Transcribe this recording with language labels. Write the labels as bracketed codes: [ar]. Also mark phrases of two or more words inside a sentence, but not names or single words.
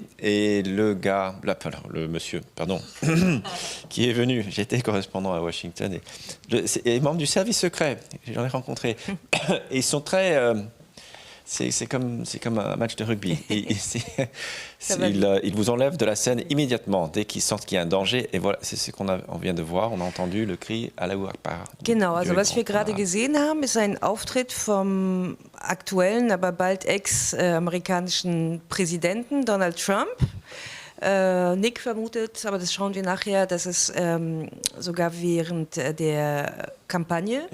[fr] Et le monsieur, qui est venu, j'étais correspondant à Washington, et membre du service secret, j'en ai rencontré. Et ils sont très... C'est comme un match de rugby. Ils vous enlèvent de la scène immédiatement, dès qu'ils sentent qu'il y a un danger. Et voilà, c'est ce on vient de voir. On a entendu le cri [ar] الله أكبر. [de] Genau, also was wir gerade gesehen haben, ist ein Auftritt vom aktuellen, aber bald ex-amerikanischen Präsidenten Donald Trump. Nick vermutet, aber das schauen wir nachher, dass es sogar während der Kampagne